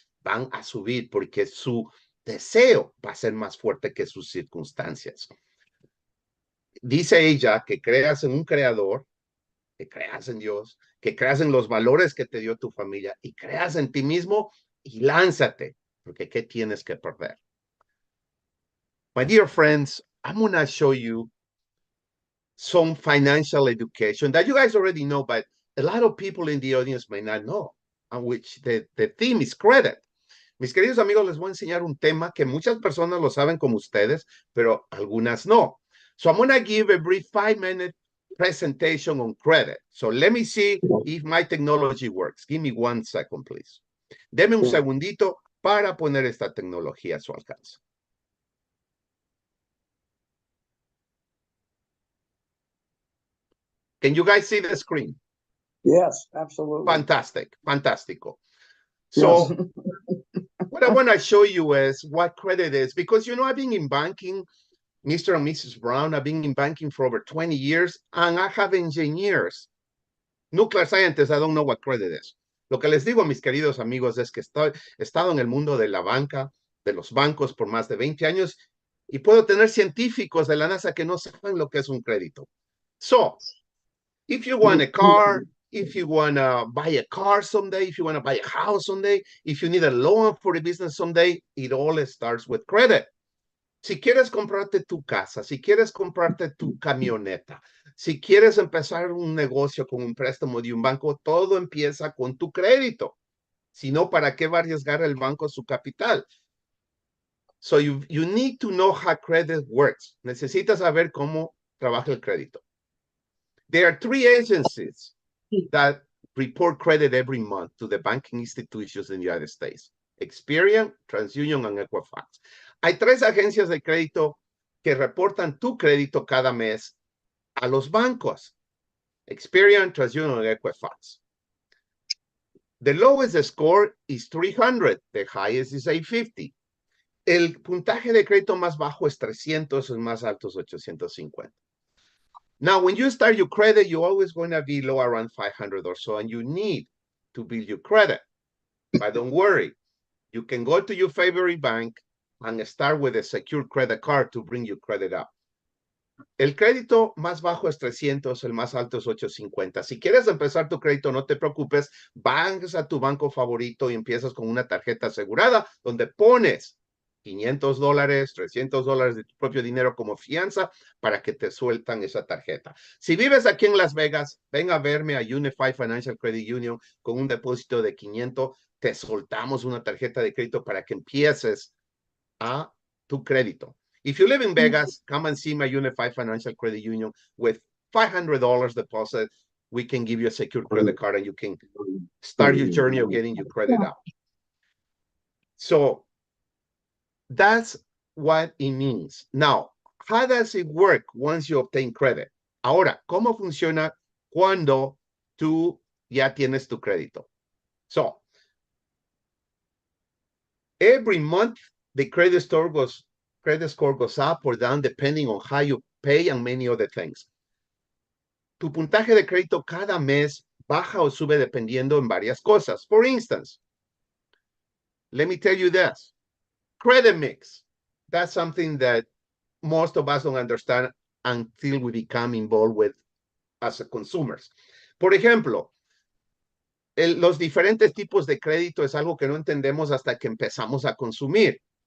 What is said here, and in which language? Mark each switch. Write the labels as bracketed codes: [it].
[es] Van a subir porque su deseo va a ser más fuerte que sus circunstancias. Dice ella que creas en un creador, que creas en Dios, que creas en los valores que te dio tu familia y creas en ti mismo y lánzate, porque ¿qué tienes que perder? [en] My dear friends, I'm going to show you some financial education that you guys already know, but a lot of people in the audience may not know, on which the theme is credit. [es] Mis queridos amigos, les voy a enseñar un tema que muchas personas lo saben como ustedes, pero algunas no. [en] So I'm going to give a brief 5-minute presentation on credit. So let me see if my technology works. Give me 1 second, please. [es] Deme un segundito para poner esta tecnología a su alcance. [en] Can you guys see the screen? yes, absolutely. Fantastic, fantastico. So Yes. what I want to show you is what credit is, because, you know, I've been in banking, Mr. and Mrs. Brown, I've been in banking for over 20 years, and I have engineers, nuclear scientists, I don't know what credit is. [es] Lo que les digo, mis queridos amigos, es que he estado en el mundo de la banca, de los bancos por más de 20 años, y puedo tener científicos de la NASA que no saben lo que es un crédito. [en] So, if you want a car, if you want to buy a car someday, if you want to buy a house someday, if you need a loan for a business someday, it all starts with credit. [es] Si quieres comprarte tu casa, si quieres comprarte tu camioneta, si quieres empezar un negocio con un préstamo de un banco, todo empieza con tu crédito. Si no, ¿para qué va a arriesgar el banco su capital? [en] So you need to know how credit works. [es] Necesitas saber cómo trabaja el crédito. [en] There are 3 agencies that report credit every month to the banking institutions in the United States: Experian, TransUnion, and Equifax. [es] Hay 3 agencias de crédito que reportan tu crédito cada mes a los bancos. [en] Experian, TransUnion, Equifax. The lowest score is 300. The highest is 850. [es] El puntaje de crédito más bajo es 300, el más alto es 850. [en] Now, when you start your credit, you're always going to be low around 500 or so, and you need to build your credit. But don't worry. You can go to your favorite bank and start with a secure credit card to bring your credit up. [es] El crédito más bajo es 300, el más alto es 850. Si quieres empezar tu crédito, no te preocupes, vas a tu banco favorito y empiezas con una tarjeta asegurada donde pones $500, $300 de tu propio dinero como fianza para que te sueltan esa tarjeta. Si vives aquí en Las Vegas, ven a verme a Unified Financial Credit Union con un depósito de 500, te soltamos una tarjeta de crédito para que empieces a tu crédito. [en] If you live in Vegas, come and see my Unified Financial Credit Union with $500 deposit. We can give you a secure credit card and you can start your journey of getting your credit up. So that's what it means. Now, how does it work once you obtain credit? [es] Ahora, ¿cómo funciona cuando tú ya tienes tu crédito? [en] So, every month, the credit score goes up or down depending on how you pay and many other things. [es] Tu puntaje de crédito cada mes baja o sube dependiendo en varias cosas. [en] For instance, let me tell you this. Credit mix. That's something that most of us don't understand until we become involved with as consumers. [es] Por ejemplo, los diferentes tipos de crédito es algo que no entendemos hasta que empezamos a consumir.